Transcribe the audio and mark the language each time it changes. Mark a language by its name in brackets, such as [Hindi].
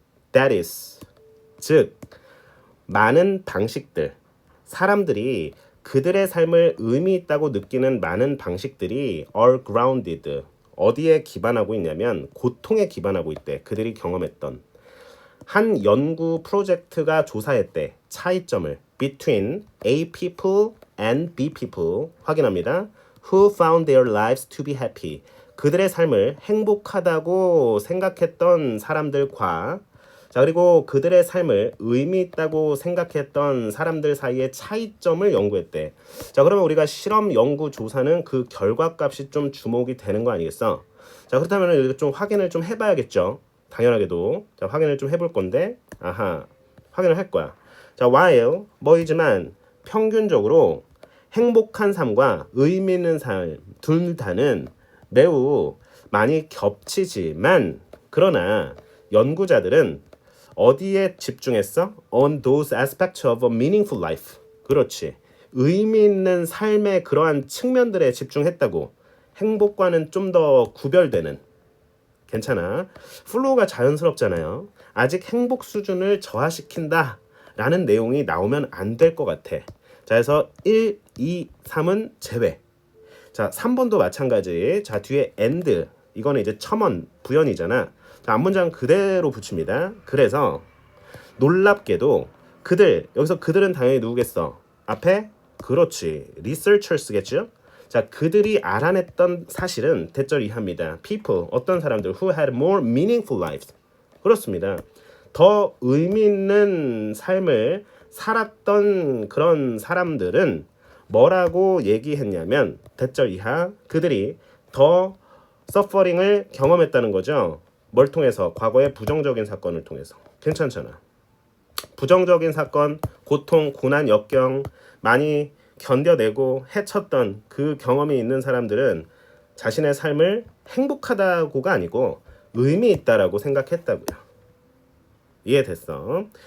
[English] That is. [Korean] 즉, 많은 방식들. 사람들이 그들의 삶을 의미 있다고 느끼는 많은 방식들이 [English] are grounded. [Korean] 어디에 기반하고 있냐면 고통에 기반하고 있대. 그들이 경험했던. 한 연구 프로젝트가 조사했대. 차이점을 [English] between A people and B people [Korean] 확인합니다. [English] Who found their lives to be happy. [Korean] 그들의 삶을 행복하다고 생각했던 사람들과, 자, 그리고 그들의 삶을 의미 있다고 생각했던 사람들 사이의 차이점을 연구했대. 자, 그러면 우리가 실험 연구 조사는 그 결과값이 좀 주목이 되는 거 아니겠어? 자, 그렇다면 이거 좀 확인을 좀 해봐야겠죠. 당연하게도. 자, 확인을 좀 해볼 건데, 아하, 확인을 할 거야. 자, while 뭐이지만 평균적으로 행복한 삶과 의미 있는 삶 둘 다는 매우 많이 겹치지만, 그러나 연구자들은 어디에 집중했어? [English] On those aspects of a meaningful life. [Korean] 그렇지. 의미 있는 삶의 그러한 측면들에 집중했다고. 행복과는 좀 더 구별되는. 괜찮아. 플로우가 자연스럽잖아요. 아직 행복 수준을 저하시킨다 라는 내용이 나오면 안 될 것 같아. 자, 그래서 1, 2, 3은 제외. 자, 3번도 마찬가지. 자, 뒤에 and. 이거는 이제 첨언, 부연이잖아. 자, 앞문장 그대로 붙입니다. 그래서 놀랍게도 그들, 여기서 그들은 당연히 누구겠어? 앞에 그렇지, researchers겠죠? 자, 그들이 알아냈던 사실은 대절 이하입니다. [English] people, [Korean] 어떤 사람들 [English] who had more meaningful lives. [Korean] 그렇습니다. 더 의미 있는 삶을 살았던 그런 사람들은 뭐라고 얘기했냐면 대절 이하 그들이 더 서퍼링을 경험했다는 거죠. 뭘 통해서? 과거의 부정적인 사건을 통해서. 괜찮잖아. 부정적인 사건, 고통, 고난, 역경 많이 견뎌내고 헤쳤던 그 경험이 있는 사람들은 자신의 삶을 행복하다고가 아니고 의미 있다라고 생각했다고요. 이해됐어?